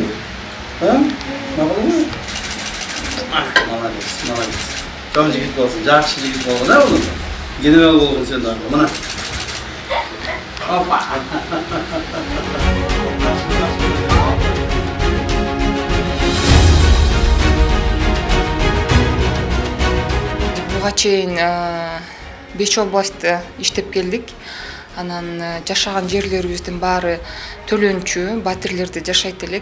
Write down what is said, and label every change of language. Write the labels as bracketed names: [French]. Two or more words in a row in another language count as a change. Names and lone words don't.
[Turkish] Ha? Ne yapalım? Malades. Çoğun jigit olsun, jakşı jigit olsun, ne oğlum? General olsun sen de. Bana. Hoppa. [Kyrgyz] Буга чейин 5 областта иштеп келдик. Анан жашаган жерлерибиздин баары төлөнчү, батирлерде жашайт элек.